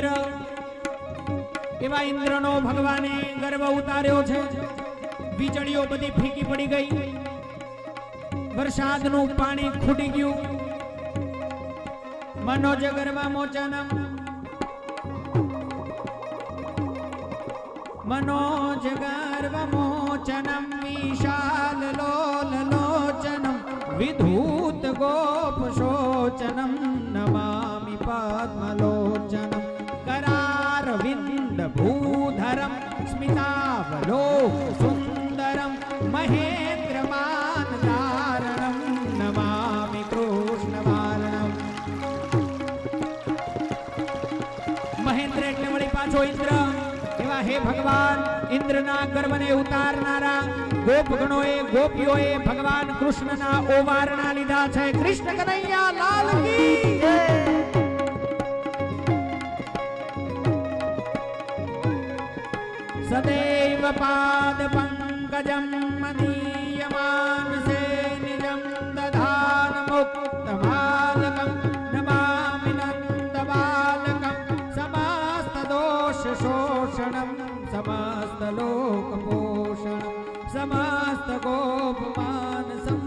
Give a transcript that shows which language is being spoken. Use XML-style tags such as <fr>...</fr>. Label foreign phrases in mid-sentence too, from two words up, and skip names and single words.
<gu>એવા ઇન્દ્રનો ભગવાને ગર્વ ઉતાર્યો છે વીજળીઓ બધી ફીકી પડી ગઈ વરસાદનું પાણી ખૂટી ગયું</gu> <sa>मनोज गर्भ मोचनम मनोज गर्भ मोचनम विशाल लोल लोचनम विधूत गोप शोचनम नमामि पद्मलोचनम करार विंद भूधरम स्मितावलोक सुंदरम महेंद्रमान धारणम नमामि कृष्ण वारणम</sa> <gu>महेंद्र એટલે વળી પાછો ઇન્દ્ર એવા હે ભગવાન ઇન્દ્રના ગર્વને ઉતારનારા ગોપગણોએ ગોપીઓએ ભગવાન કૃષ્ણના ઓવારણા લીધા છે</gu> <hi>कृष्ण कन्हैया लाल की जय</hi> <sa>सदैव पाद पंकजम मदीयमान से निजम दधान मुक्त बालकम नमामि नंद बालकम समस्त दोष शोषणम समस्त लोक पोषण समस्त गोपमान</sa>